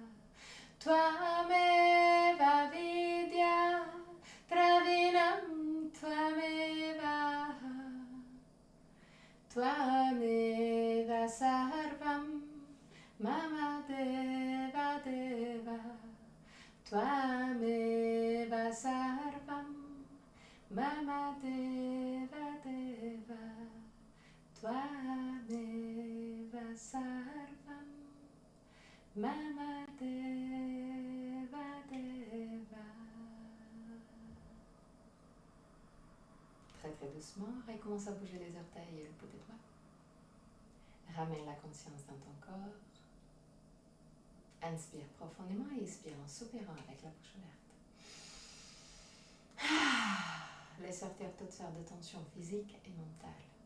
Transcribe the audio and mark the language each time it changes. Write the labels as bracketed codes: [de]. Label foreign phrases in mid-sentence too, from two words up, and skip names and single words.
[sa] त्वमेव विद्या त्रविनम् त्वमेव त्वमेव सर्वम् मम देव देव त्वमेव सर्वम् मम देव देव त्वमेव सर्वम् मम देव देव. [fr] Très très doucement, recommence à bouger les orteils et le bout des doigts. Ramène la conscience dans ton corps. Inspire profondément et expire en soupirant avec la bouche ouverte. Laisse sortir toutes sortes de tensions physiques et mentales.